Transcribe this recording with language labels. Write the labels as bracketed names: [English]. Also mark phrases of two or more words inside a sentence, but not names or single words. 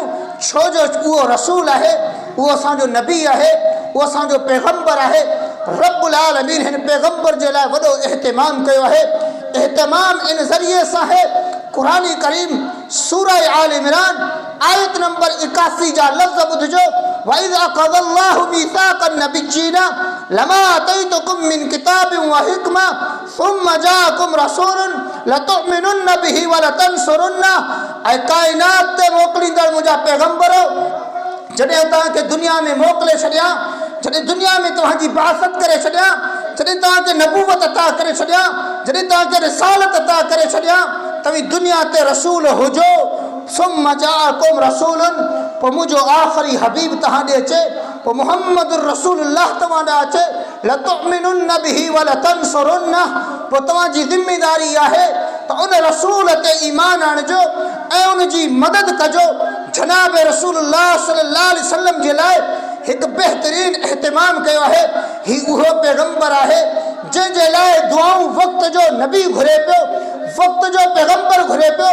[Sindhi] छो जो उहो रसूल आहे, उहो असांजो नबी आहे, उहो असांजो पैगंबर आहे। रब्बुल आलमीन हिन पैगंबर जे लाइ वॾो एहतमाम कयो आहे। एहतमाम इन ज़रिए सां है, कुरान करीम सूरह आल इमरान आयत नंबर 81 जा लफ़्ज़ ॿुधिजो। [Arabic] وإذ أخذ الله ميثاق النبيين لما آتيتكم من كتاب وحكمة ثم جاءكم رسول لتؤمنن به ولتنصرنه. [Sindhi] ऐं काइनात ते मोकिलींदड़ मुंहिंजा पैगंबरो, जॾहिं तव्हांखे दुनिया में मोकिले छॾियां, जॾहिं दुनिया में तव्हांजी बासत करे छॾियां, जॾहिं तव्हांखे नबूवत अता करे छॾियां, जॾहिं तव्हांखे रिसालत अता करे छॾियां, तव्हीं दुनिया ते रसूल हुजो। [Arabic] ثم جاءكم رسول, [Sindhi] पोइ मुंहिंजो आख़िरी हबीब तव्हां ॾे अचे, पोइ मुहम्मदुर रसूलुल्लाह तव्हां ॾे अचे। [Arabic] لتؤمنن به ولتنصرنه, [Sindhi] पोइ तव्हांजी ज़िम्मेदारी आहे त उन रसूल ते ईमान आणिजो ऐं उन जी मदद कजो। जनाब रसूलुल्लाह [Arabic] صلى الله عليه وسلم [Sindhi] जे लाइ हिकु बहितरीन एहतमाम कयो आहे। ही उहो पैगंबर आहे जंहिंजे लाइ दुआऊं वक़्त जो नबी घुरे पियो, वक़्त जो पैगंबर घुरे पियो।